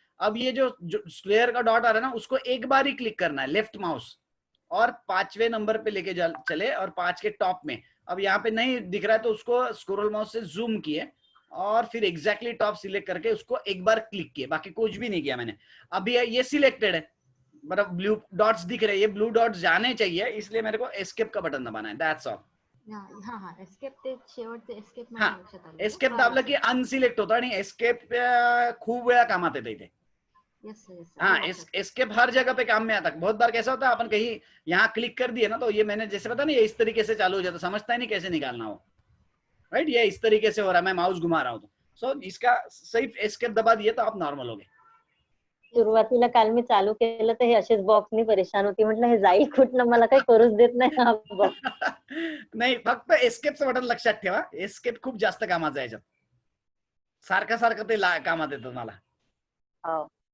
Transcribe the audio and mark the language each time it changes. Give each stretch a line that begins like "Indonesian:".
Hindi: अब ये जो स्क्वेयर का डॉट आ रहा है ना, उसको एक बार ही क्लिक करना है लेफ्ट माउस और 5वें नंबर पे लेके चले और 5 के टॉप में। अब यहाँ पे नहीं दिख रहा है तो उसको स्क्रोल माउस से जूम किए और फिर एग्जैक्टली टॉप सिलेक्ट करके उसको एक बार क्लिक किए, बाकी कुछ भी नहीं किया मैंने। अभी ये सिलेक्टेड है, मतलब ब्लू डॉट्स दिख रहे हैं, ये ब्लू डॉट्स जाने चाहिए, इसलिए मेरे को एस्केप का बटन दबाना है,
English: That's all.
Marathi: हा हा एस्केप, ते शेवटचे एस्केप हा माझ्या लक्षात आलं. एस्केप दाबलं की अनसिलेक्ट होतं आणि एस्केप खूप वेळा कामात येते इथे,
English: yes yes
Hindi: हाँ, एस्केप हर जगह पे काम में आता है। बहुत बार कैसा होता है, अपन कहीं यहाँ क्लिक कर दिए ना, तो ये मैंने जैसे बताया ना, ये इस तरीके से चालू हो जाता, समझता ही नहीं कैसे निकालना हो, राइट। ये इस तरीके से हो रहा है, मैं माउस घुमा रहा हूँ, तो सो इसका सिर्फ एस्केप दबा दिए तो आप नॉर्मल हो गए।
Marathi: सुरुवातीला काल मी चालू केलं तर हे असेच बॉक्सनी परेशान होती, म्हटलं हे जाईल कुठनं, मला काही करूच देत नाही हा बॉक्स. नाही, फक्त एस्केपचं बटन लक्षात ठेवा, एस्केप खूप जास्त कामाचं आहे याच्यात, सारखं सारखं ते कामात येतं मला. हो.